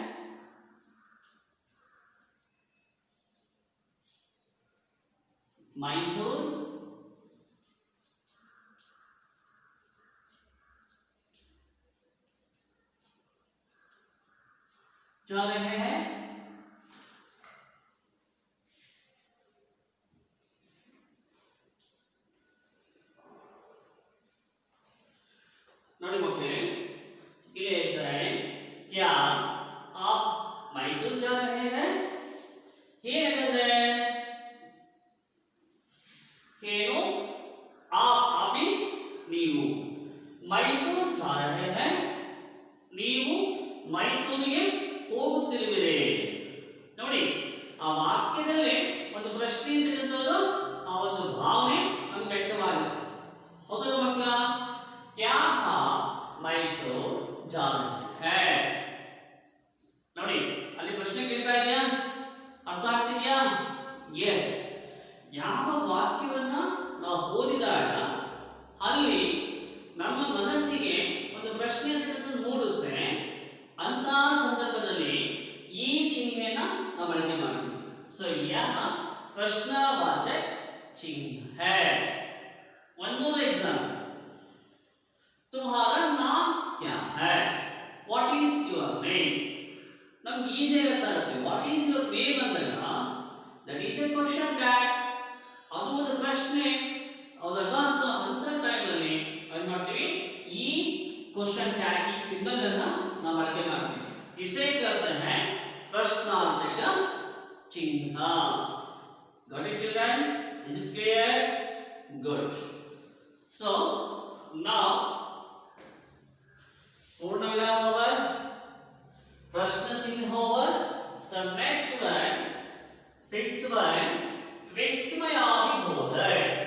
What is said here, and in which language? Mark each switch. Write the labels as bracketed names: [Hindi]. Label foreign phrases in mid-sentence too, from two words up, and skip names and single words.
[Hindi] मैसूर जा रहे हैं [Kannada] ನೋಡಿ ಮಕ್ಕಳೇ ಇಲ್ಲಿ ಹೇಳ್ತಾರೆ [Hindi] क्या आप मैसूर जा रहे हैं ಹೇಗಿದೆ [Kannada] ಏನು [Hindi] आप मीन्स [Kannada] ನೀವು [Hindi] मैसूर जा रहे हैं [Kannada] ನೀವು ಮೈಸೂರಿಗೆ ಹೋಗುತ್ತಿರುವಿರಿ ನೋಡಿ ಆ ವಾಕ್ಯದಲ್ಲಿ ಒಂದು ಪ್ರಶ್ನೆ ಇರ್ತಕ್ಕಂಥದ್ದು ಆ ಒಂದು ಭಾವನೆ ನಮಗೆ ವ್ಯಕ್ತವಾಗುತ್ತೆ ಹೌದಲ್ಲ ಮಕ್ಕಳ [Hindi] क्या आप मैसूर जा रहे हैं [Kannada] ನೋಡಿ ಅಲ್ಲಿ ಪ್ರಶ್ನೆ ಕೇಳ್ತಾ ಇದೆಯಾ ಅರ್ಥ ಆಗ್ತಿದೆಯಾ ಎಸ್ ಯಾವ ವಾಕ್ಯವನ್ನ ನಾವು ಓದಿದಾಗ ಅಲ್ಲಿ ನಮ್ಮ ಮನಸ್ಸಿಗೆ ಒಂದು ಪ್ರಶ್ನೆ ಅಂತಕ್ಕಂಥದ್ದು ಮೂಡುತ್ತೆ ಅಂತ ಸಂದರ್ಭದಲ್ಲಿ ಈ ಚಿಹ್ನೆನ ನಾವು ಬಳಕೆ ಮಾಡ್ತೀವಿ ಸೊ [Hindi] यह प्रश्नवाचक चिन्ह [English] है one more example [Hindi] तुम्हारा नाम क्या है [English] what is your name [Kannada] ನಮ್ಗೆ ಈಸಿ ಗೊತ್ತಾಗುತ್ತೆ [English] what is your name [Kannada] ಅಂದಾಗ [English] that is a question tag [Kannada] ಅದು ಒಂದು ಪ್ರಶ್ನೆ ಹೌದಲ್ವಾ ಸೊ ಅಂತ ಟೈಮಲ್ಲಿ ಏನು ಮಾಡ್ತೀವಿ ಈ [English] question tag [Kannada] ಈ ಸಿಂಬಲ್ ಅನ್ನ ನಾವು ಬಳಕೆ ಮಾಡ್ತೀವಿ [Hindi] इसे कहते हैं प्रश्नार्थक चिन्ह [English] got it children is it clear good so now [Hindi] पूर्ण विराम [English] over [Hindi] प्रश्न चिन्ह [English] over so next one fifth one विस्मयादिबोधक